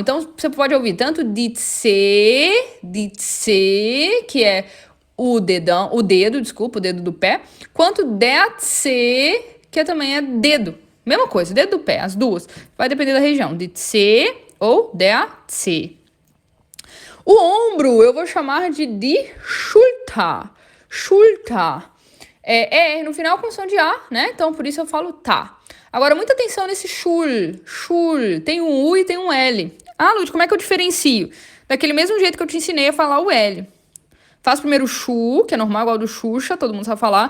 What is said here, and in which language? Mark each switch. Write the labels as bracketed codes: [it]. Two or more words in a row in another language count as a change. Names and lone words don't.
[pt] Então você pode ouvir tanto [de] die C, [pt] que é o dedo do pé, quanto [de] der C, [pt] que também é dedo. Mesma coisa, dedo do pé, as duas. Vai depender da região, de C ou [de] der C. [pt] O ombro eu vou chamar de [de] die Schulter. [pt] Schulter. É no final com som de A, né? Então por isso eu falo tá. Agora, muita atenção nesse Schul. Tem um U e tem um L. Ah, Lud, como é que eu diferencio? Daquele mesmo jeito que eu te ensinei a falar o L. Faço primeiro o chu, que é normal, igual do Xuxa, todo mundo sabe falar.